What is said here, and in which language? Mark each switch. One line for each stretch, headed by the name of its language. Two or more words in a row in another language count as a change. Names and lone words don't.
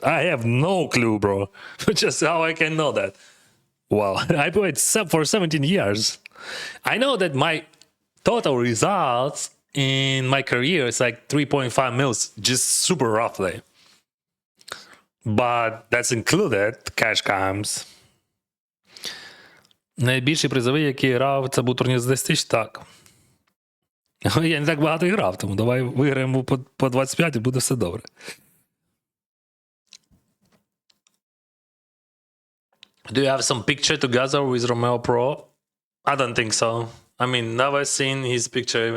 English: I have no clue, bro. Just how I can know that. Well, I played for 17 years. I know that my total results in my career is like 3.5 mils, just super roughly. But that's included cash games.
Ukrainian: Найбільший призовий, який грав, це був турнір з 10 тисяч, так. Я не так багато і грав, тому давай виграємо по 25 і буде все добре.
English: Do you have some picture together with Romeo Pro? I don't think so. I mean, never seen his picture even.